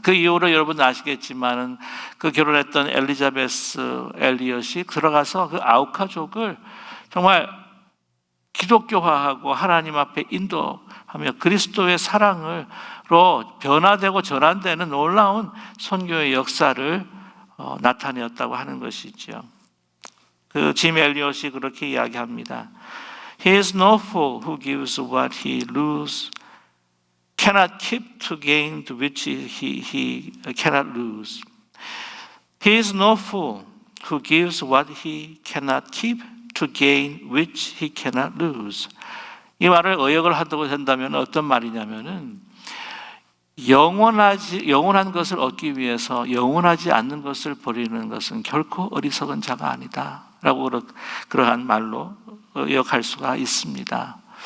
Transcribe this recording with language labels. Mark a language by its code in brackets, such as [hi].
[ko] 그 이후로 여러분 아시겠지만은 그 결혼했던 엘리자베스 엘리엇이 들어가서 그 아우카족을 정말 기독교화하고 하나님 앞에 인도하며 그리스도의 사랑으로 변화되고 전환되는 놀라운 선교의 역사를 나타내었다고 하는 것이죠. 그 짐 엘리엇이 그렇게 이야기합니다. [en] He is no fool who gives what he loses, cannot keep to gain to which he cannot lose. He is no fool who gives what he cannot keep to gain which he cannot lose. [ko] 이 말을 의역을 하도록 한다면 어떤 말이냐면은 영원한 것을 얻기 위해서 영원하지 않는 것을 버리는 것은 결코 어리석은 자가 아니다 라고 그러한 말로 의역할 수가 있습니다.